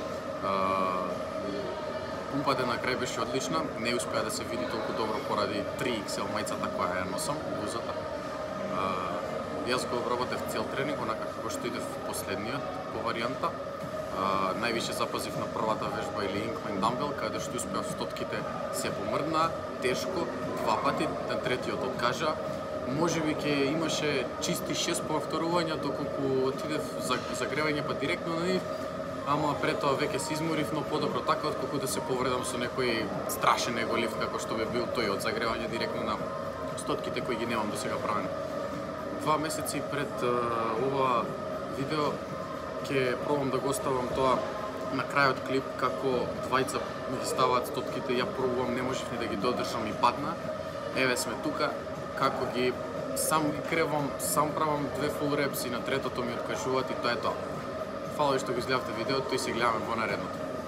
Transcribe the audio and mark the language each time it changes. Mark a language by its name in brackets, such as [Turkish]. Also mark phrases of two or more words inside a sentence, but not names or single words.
[Macedonian] Пумпата на крај беше одлична, не успеа да се види толку добро поради 3XL мајцата која ја носам, блузата. Јас го обработев цел тренинг, онака како што идев последниот по варијанта. Највише запазив на првата вежба или [English] incline dumbbell, [Macedonian] каде што успеав стотките се помрдна, тешко, 2 пати, на третиот откажа. Можеби ќе имаше чисти 6 повторувања доколку отидев за загревање па директно на нив, ама пред тоа веќе се изморив, но подобро така отколку да се повредам со некој страшен еголифт како што би бил тој од загревање директно на стотките кои ги немам досега правени. 2 месеци пред ова видео ќе пробам да го оставам тоа на крајот клип како двајца ми ги ставаат стотките, ја пробувам, не можев ни да ги додржам и падна. Еве сме тука, како ги сам ги кревам, сам правам 2 [English] full reps [Macedonian] и на третото ми откажуваат и тоа е тоа. Фала што го изгледавте видеото и се гледаме во наредното.